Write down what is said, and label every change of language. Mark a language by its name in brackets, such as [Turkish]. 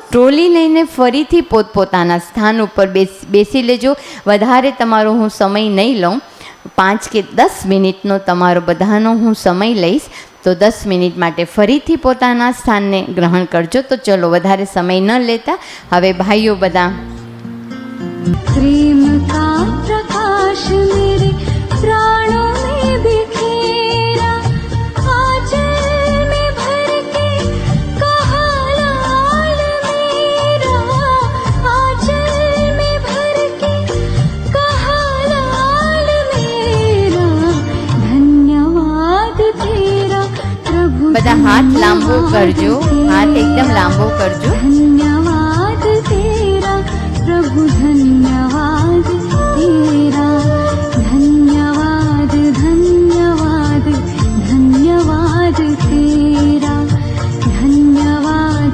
[Gujarati] Trolley લઈને ફરીથી પોતપોતાના સ્થાન ઉપર બેસી લેજો. વધારે તમારો હું સમય નહીં લઉં, 5 કે 10 મિનિટનો તમારો બધાનો હું સમય લઈશ. તો 10 મિનિટ માટે ફરીથી પોતાના સ્થાનને ગ્રહણ કરજો. તો ચલો વધારે સમય ન લેતા હવે ભાઈઓ બધા [Hindi] प्रेम का प्रकाश मेरे प्राणों में बिखेरा, आंचल में भर के कहा लाल मेरा, आंचल में भर के कहा लाल मेरा, धन्यवाद तेरा प्रभु. [Gujarati] બધા હાથ લાંબો કરજો, હાથ એકદમ લાંબો કરજો. [Hindi] धन्यवाद तेरा प्रभु, धन्यवाद तेरा, धन्यवाद धन्यवाद धन्यवाद तेरा, धन्यवाद.